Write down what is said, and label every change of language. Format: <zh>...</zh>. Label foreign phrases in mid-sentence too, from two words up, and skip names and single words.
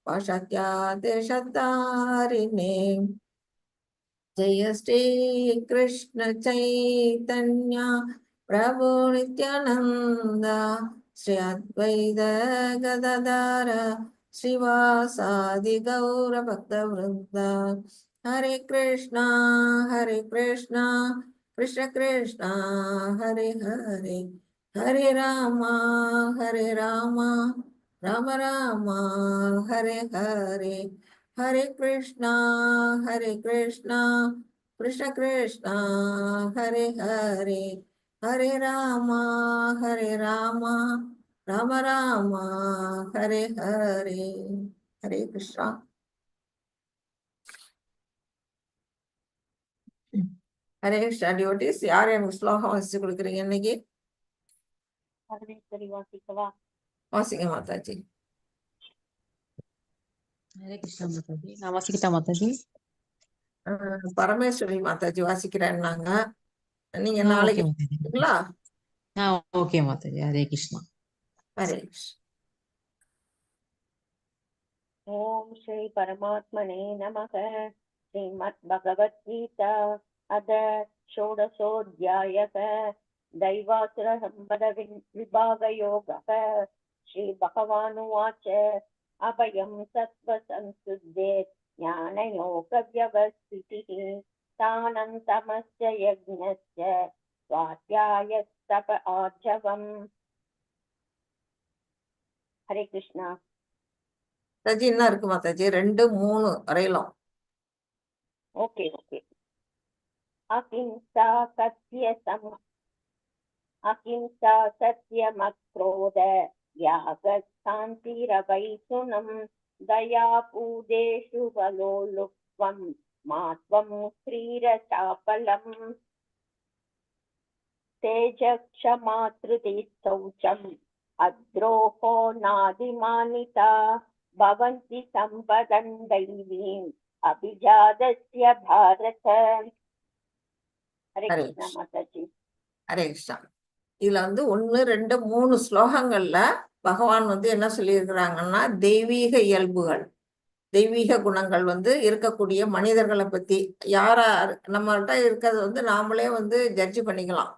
<sa>पाश्चात्यादेशतारिणे जय श्री कृष्ण चैतन्य प्रभु नित्यानंद श्री अद्वैत गदाधर श्रीवासादि गौर भक्त वृंद हरे कृष्णा कृष्ण कृष्ण हरे हरे हरे राम राम राम हरे हरे हरे कृष्णा कृष्ण कृष्ण हरे हरे हरे राम राम राम हरे हरे हरे कृष्णा हरे कृष्णा डिवोटीஸ்</sa> <ta>யார் எனக்கு ஸ்லோகம் வாசிச்சு கொடுக்குறீங்க இன்னைக்கு? வாசிங்க மாதாஜி. ஹரே கிருஷ்ணா மாதாஜி. நான் வாசிக்கிட்டா மாதாஜி? பரமேஸ்வரி மாதாஜி வாசிக்கிறேன்னாங்க. நீங்க ஓகே நாளைக்கு மாதாஜி. வாசிக்கிறீங்களா? ஓகே மாதாஜி. ஹரே கிருஷ்ணா. ஹரே கிருஷ்ணா.</ta> <sa>ओम श्री परमात्मने नमः। श्रीमद्भगवद्गीता अथ षोडशोऽध्यायः दैवासुर संपद विभागयोगः। श्री भगवानुवाच अभयं सत्त्वसंशुद्धे ज्ञानयोगव्यवस्थितिः तानन्तमस्य यज्ञस्य स्वाध्यायस्तप आर्जवम्। हरे कृष्णा।</sa> <ta>மாதாஜி என்ன இருக்கு மாதாஜி? 2, 3 வரையிலும்.</ta> <en>okay okay.</en> <sa>अहिंसा सत्यमक्रोध त्यागशान्तिरवैषुनं दयापूदेषु बलोलुप्त्वं मात्वं श्रीरचापलम् तेजक्षमातृतिशौचम् अद्रोहो नादिमानिता भवन्ति सम्पदं दैवीम् अभिजातस्य भारत। हरे हरे कृष्णा माताजी।</sa> <ta>ஹரே கிருஷ்ணா. இதுல 1, 2, 3 ஸ்லோகங்கள்ல பகவான் என்ன சொல்லியிருக்கிறாங்கன்னா, தெய்வீக இயல்புகள், தெய்வீக குணங்கள் இருக்கக்கூடிய மனிதர்களை பத்தி யாரா நம்மகிட்ட இருக்கிறது நாமளே ஜட்ஜ் பண்ணிக்கலாம்.</ta>